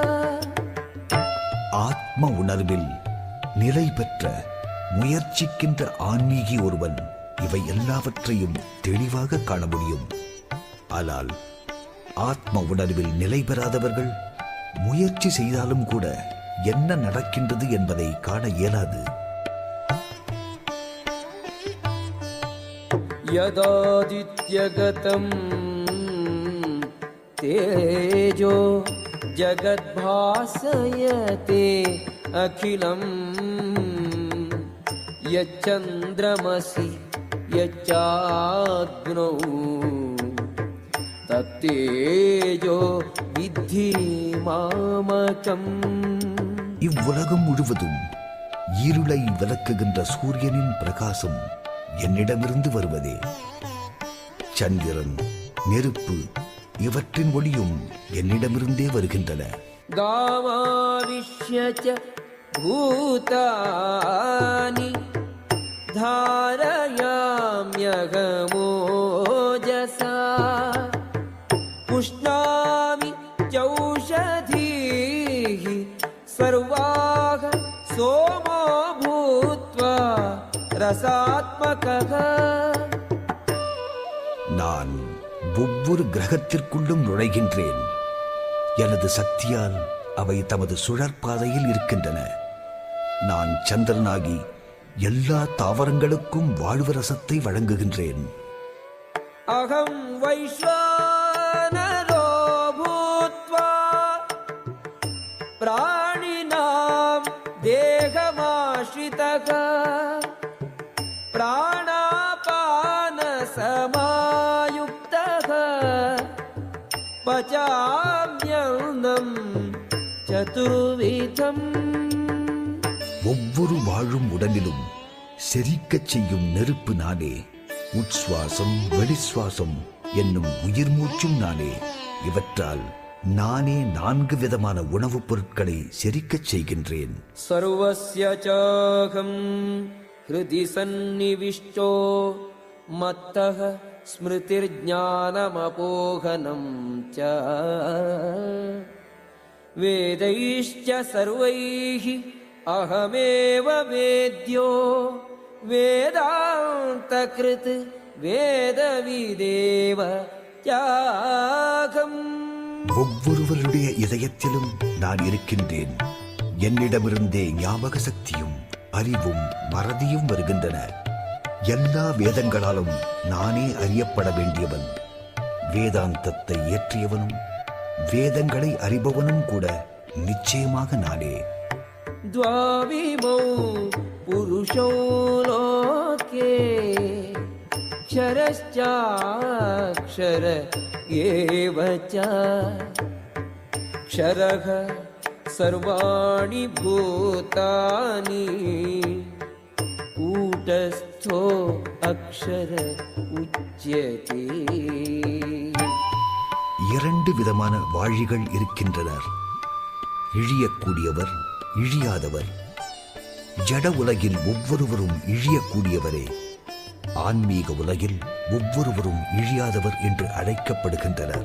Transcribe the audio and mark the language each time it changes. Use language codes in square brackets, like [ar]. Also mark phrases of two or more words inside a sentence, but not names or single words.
[ta] ஆத்ம உணர்வில் நிலை பெற்ற முயற்சிக்கின்ற ஆன்மீகி ஒருவன் இவை எல்லாவற்றையும் தெளிவாக காண முடியும். ஆனால் ஆத்ம உணர்வில் நிலை பெறாதவர்கள் முயற்சி செய்தாலும் கூட என்ன நடக்கின்றது என்பதை காண இயலாது. [sa] यदादित्यगतं तेजो जगद्भासयते अखिलं यच्चन्द्रमसि यच्चाग्नौ तत्तेजो विद्धि मामकम्. [ta] இவ்வுலகம் முழுவதும் இருளை விளக்குகின்ற சூரியனின் பிரகாசம் என்னிடமிருந்து வருவதே. சந்திரன், நெருப்பு இவற்றின் ஒளியும் என்னிடமிருந்தே வருகின்றன. [sa] गामाविश्य च भूतानि धारयाम्यहमोजसा पुष्णामि चौषधीः सर्वाः सोमो भूत्वा रसात्मकः. [ta] நான் ஒவ்வொரு கிரகத்திற்குள்ளும் நுழைகின்றேன். எனது சக்தியால் அவை தமது சுழற்பாதையில் இருக்கின்றன. நான் சந்திரனாகி எல்லா தாவரங்களுக்கும் வாழ்வு ரசத்தை வழங்குகின்றேன். [sa] अहं वैश्वानरो भूत्वा प्राणिनां देहमाश्रितः प्राणापानसमायुक्तः पचाम्यन्नं चतुर्विधम्. [ta] ஒவ்வொரு வாழும் உடலிலும் செரிக்கச் செய்யும் நெருப்பு நானே. உட்சுவாசம் வெளிச்சுவாசம் என்னும் உயிர் மூச்சும் நானே. இவற்றால் நானே 4 விதமான உணவுப் பொருட்களை செரிக்கச் செய்கின்றேன். [sa] सर्वस्य चाहं हृदि सन्निविष्टो मत्तः स्मृतिर्ज्ञानमपोहनं च वेदैश्च सर्वैः अहमेव वेद्यो वेदान्तकृत् वेदविदेव चाहम्. [ta] ஒவ்வொருவருடைய இதயத்திலும் நான் இருக்கின்றேன். என்னிடமிருந்தே ஞாபக சக்தியும் அறிவும் மறதியும் வருகின்றன. எல்லா வேதங்களாலும் நானே அறியப்பட வேண்டியவன். வேதாந்தத்தை இயற்றியவனும் வேதங்களை அறிபவனும் கூட நிச்சயமாக நானே. [sa] द्वाविमौ पुरुषौ लोके क्षरश्चाक्षर एव च क्षरः सर्वाणि भूतानि कूटस्थो अक्षर उच्यते. [ta] 2 விதமான வாழிகள் இருக்கின்றனர். இழியக்கூடியவர், இழியாதவர். ஜட உலகில் ஒவ்வொருவரும் இழியக்கூடியவரே. ஆன்மீக உலகில் ஒவ்வொருவரும் இழியாதவர் என்று அழைக்கப்படுகின்றனர்.